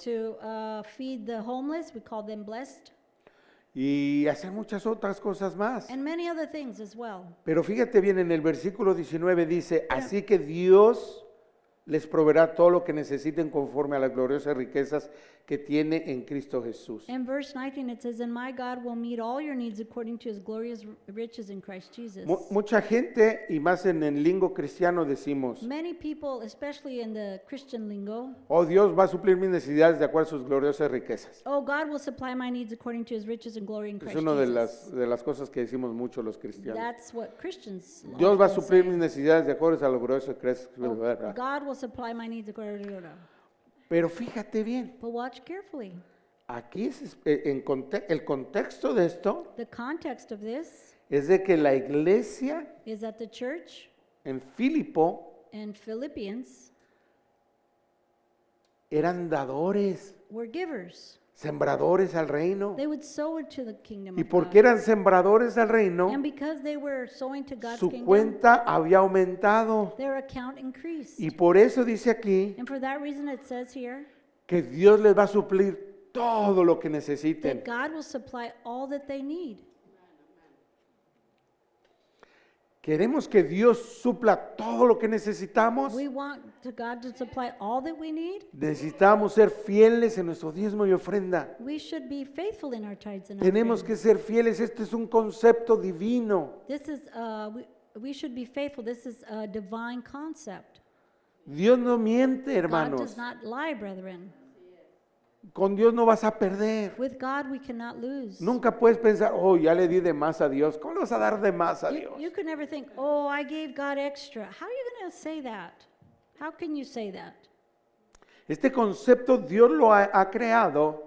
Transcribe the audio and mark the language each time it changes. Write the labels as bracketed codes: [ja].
[en] to feed the homeless, we call them blessed, [es] y hacer muchas otras cosas más. [en] and many other things as well. [es] Pero fíjate bien, en el versículo 19 dice, así que Dios les proveerá todo lo que necesiten conforme a las gloriosas riquezas que tiene en Cristo Jesús. [en] In verse 19 it says, and my God will meet all your needs according to his glorious riches in Christ Jesus. [es] Mucha gente, y más en el lingo cristiano decimos, [en] Many people, especially in the Christian lingo, [es] oh, Dios va a suplir mis necesidades de acuerdo a sus gloriosas riquezas. [en] oh, God will supply my needs according to his riches and glory in [es] Es [en] Christ [es] una de [en] Jesus. [es] las cosas que decimos mucho los cristianos. [en] That's what Christians [es] Dios va a [en] often [es] suplir [en] say. [es] mis necesidades de acuerdo a las gloriosas riquezas. [en] Oh, God will will supply my needs according to. [es] Pero fíjate bien, [en] But watch carefully. [es] aquí el contexto de esto [en] The context of this [es] es de que la iglesia [en] is that the church [es] en Filipo [en] and Philippians [es] eran dadores, [en] were givers. [es] sembradores al reino. [en] They would sow into the kingdom [es] Y [en] of [es] porque [en] God. [es] eran sembradores al reino, [en] And because they were sowing to God's [es] su [en] kingdom, [es] cuenta había aumentado. [en] their account increased. [es] Y por eso dice aquí [en] And for that reason it says here [es] que Dios les va a suplir todo lo que necesiten. [en] that God will supply all that they need. [es] Queremos que Dios supla todo lo que necesitamos. [en] We want God to supply all that we need. [es] Necesitamos ser fieles en nuestro diezmo y ofrenda. [en] We should be faithful in our tithes and [es] Tenemos [en] offerings. [es] que ser fieles. Este es un concepto divino. [en] This is we should be faithful. This is a divine concept. [es] Dios no miente, [en] God [es] hermanos. [en] does not lie, brethren. [es] Con Dios no vas a perder. [en] With God we cannot lose. [es] Nunca puedes pensar, oh, ya le di de más a Dios. ¿Cómo le vas a dar de más a Dios? [en] You could never think, oh, I gave God extra. How are you going to say that? How can you say that? [es] Este concepto Dios lo ha creado